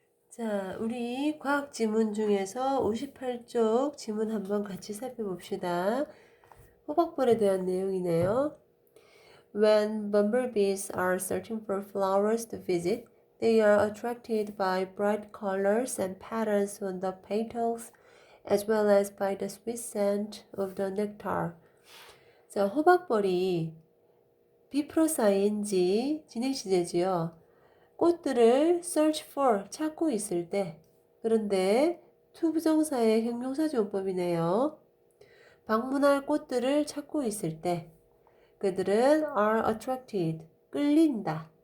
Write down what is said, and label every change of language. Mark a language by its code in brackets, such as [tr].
[ko] 자, 우리 과학 지문 중에서 58쪽 지문 한번 같이 살펴봅시다. 호박벌에 대한 내용이네요. [en] When bumblebees are searching for flowers to visit, they are attracted by bright colors and patterns on the petals, as well as by the sweet scent of the nectar. [ko] 자, 호박벌이 B 플러스 ing 진행시제지요. 꽃들을 [en] search for [ko] 찾고 있을 때, 그런데 to 부정사의 형용사지원법이네요. 방문할 꽃들을 찾고 있을 때 그들은 [en] are attracted [ko] 끌린다.